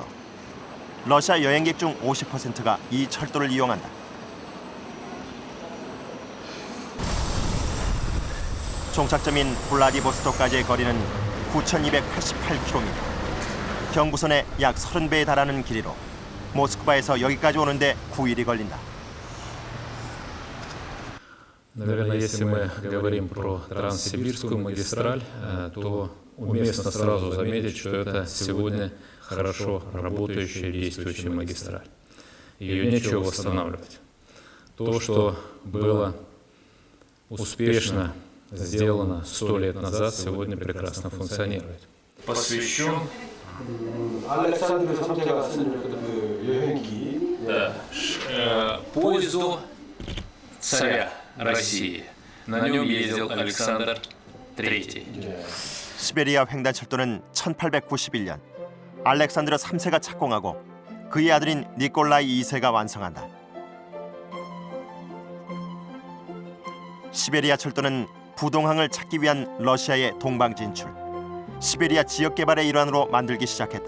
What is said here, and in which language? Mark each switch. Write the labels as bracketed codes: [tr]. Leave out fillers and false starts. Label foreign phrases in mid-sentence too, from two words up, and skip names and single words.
[ko] 러시아 여행객 중 50%가 이 철도를 이용한다. 종착점인 블라디보스토크까지의 거리는 9,288km. 경부선의 약 30배에 달하는 길이로 모스크바에서 여기까지 오는데 9일이 걸린다. [ru] Наверное, если мы говорим про Транссибирскую магистраль, то уместно сразу заметить, что это сегодня хорошо работающая, действующая магистраль. Ее нечего восстанавливать. То, что было успешно сделано 100 лет назад, сегодня прекрасно функционирует. Посвящен [ko] Александр Самтега 여행기 [ru] поезду царя России. На нем ездил Александр III. [ko] 시베리아 횡단철도는 1891년 알렉산드르 3세가 착공하고 그의 아들인 니콜라이 2세가 완성한다. 시베리아 철도는 부동항을 찾기 위한 러시아의 동방 진출, 시베리아 지역 개발의 일환으로 만들기 시작했다.